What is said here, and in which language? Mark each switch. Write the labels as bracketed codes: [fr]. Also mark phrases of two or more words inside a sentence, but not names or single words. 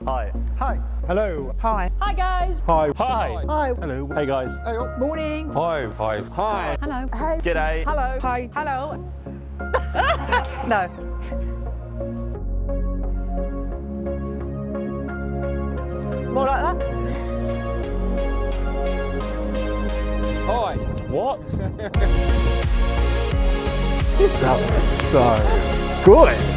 [en] Hi. Hi. Hello. Hi. Hi guys. Hi. Hi. Hi. Hello. Hey guys. Hey. Morning. Hi. Hi. Hi. Hello. Hey. G'day. Hello. Hi. Hello. No. More like that. Hi. What? That was so good.